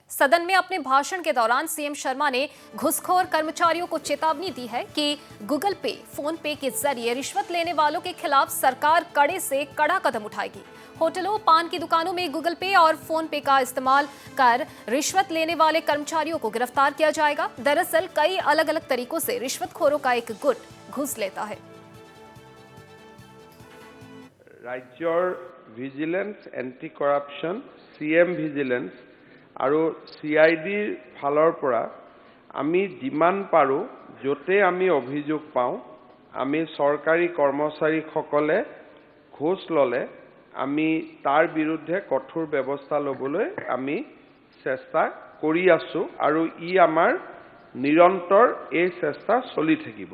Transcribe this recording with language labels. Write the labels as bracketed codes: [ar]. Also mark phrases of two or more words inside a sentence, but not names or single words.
[hi] सदन में अपने भाषण के दौरान सीएम शर्मा ने घुसखोर कर्मचारियों को चेतावनी दी है कि गूगल पे, फोन पे के जरिए रिश्वत लेने वालों के खिलाफ सरकार कड़े से कड़ा कदम उठाएगी। होटलों, पान की दुकानों में गूगल पे और फोन पे का इस्तेमाल कर रिश्वत लेने वाले कर्मचारियों को गिरफ्तार किया जाएगा। दरअसल कई अलग अलग तरीकों से रिश्वतखोरों का एक गुट घुस लेता है। [as] राज्यर [en] vigilance anti corruption CM vigilance [as] আৰু CIDৰ ফালৰ পৰা আমি যিমান পাৰো যতে আমি অভিযোগ পাওঁ আমি চৰকাৰী কৰ্মচাৰীসকলে ঘোষ ললে আমি তাৰ বিৰুদ্ধে কঠোৰ ব্যৱস্থা লবলৈ আমি চেষ্টা কৰি আছো আৰু ই আমাৰ নিৰন্তৰ এই চেষ্টা চলি থাকিব।